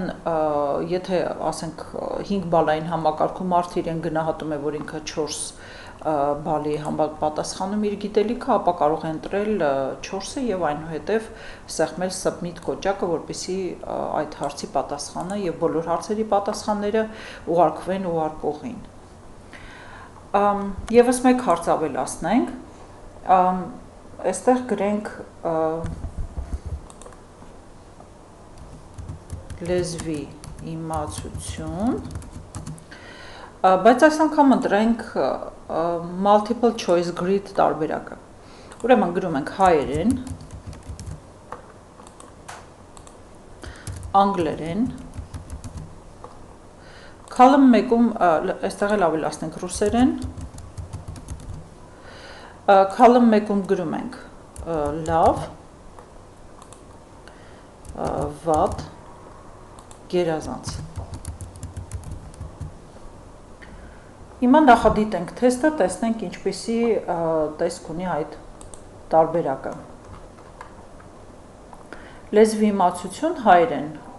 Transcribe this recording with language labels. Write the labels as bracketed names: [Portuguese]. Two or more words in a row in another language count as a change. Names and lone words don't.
[Armenian] եթե ասենք 5 բալային համակարգում մարդ իրեն գնահատում է, որ ինքը 4 բալի համապատասխանում իր գիտելիքը, ապա կարող է ընտրել 4-ը եւ այնուհետեւ սեղմել submit կոճակը, որպեսզի այդ հարցի պատասխանը եւ բոլոր հարցերի պատասխանները ուղարկվեն ուղարկողին։ Եվս մեկ հարց ավելացնենք, այստեղ գրենք լեզվի իմացություն, բայց այս անգամ ընտրենք [English] multiple choice grid [Armenian] տարբերակը։ Ուրեմն գրում ենք հայերեն, անգլերեն, column մեկում այստեղ էլ ավելացնենք ռուսերեն, column մեկում գրում ենք լավ, վատ, գերազանց։ Հիմա նախադիտենք թեստը, տեսնենք ինչպիսի տեսք ունի այդ տարբերակը։ Լեզվի իմացություն հայերեն